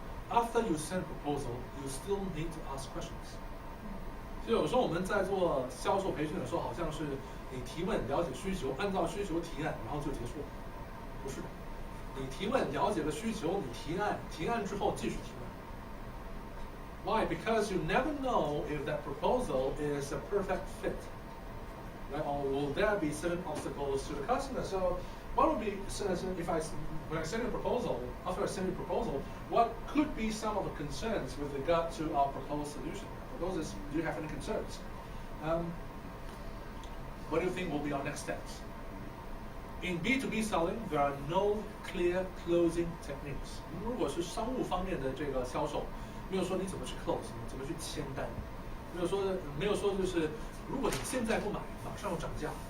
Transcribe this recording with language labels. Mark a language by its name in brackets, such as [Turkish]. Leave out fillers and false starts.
[English] After you send a proposal, you still need to ask questions. [Chinese] 就有时候我们在做销售培训的时候，好像是你提问了解需求，按照需求提案，然后就结束了。不是的，你提问了解了需求，你提案，提案之后继续提问。 [English] Why? Because you never know if that proposal is a perfect fit, right? Or will there be certain obstacles to the customer? So what would be if when I send a proposal, after I send a proposal, what could be some of the concerns with regard to our proposed solution? Proposals, do you have any concerns? What do you think will be our next steps? In B2B selling, there are no clear closing techniques. [Chinese] 如果是商务方面的这个销售，没有说你怎么去 close， 怎么去签单，没有说就是如果你现在不买，马上要涨价。